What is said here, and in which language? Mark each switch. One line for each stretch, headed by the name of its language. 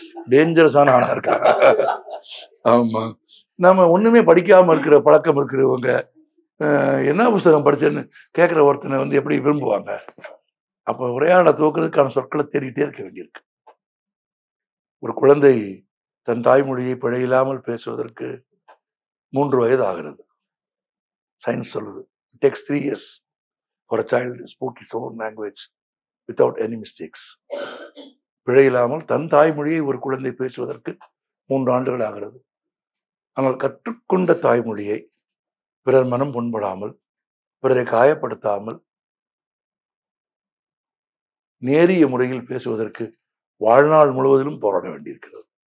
Tamil: டேஞ்சரஸான ஆளா இருக்கான். ஆமா, நம்ம ஒண்ணுமே படிக்காம இருக்கிற பழக்கம் இருக்கிறவங்க என்ன புத்தகம் படிச்சேன்னு கேட்கிற ஒருத்தனை வந்து எப்படி விரும்புவாங்க? அப்ப உரையாடலை துவக்கிறதுக்கான சொற்களை தேடிட்டே இருக்க வேண்டியிருக்கு. ஒரு குழந்தை தன் தாய்மொழியை பிழையில்லாமல் பேசுவதற்கு 3 வயது ஆகிறது. சயின்ஸ் சொல்லுது.
English: It takes 3 years for a child to speak his own language without any mistakes.
Tamil: பிழையில்லாமல் தன் தாய்மொழியை ஒரு குழந்தை பேசுவதற்கு 3 ஆண்டுகள் ஆகிறது. ஆனால் கற்றுக்கொண்ட தாய்மொழியை பிறர் மனம் புண்படாமல், பிறரை காயப்படுத்தாமல் நேரிய முறையில் பேசுவதற்கு வாழ்நாள் முழுவதிலும் போராட வேண்டியிருக்கிறது.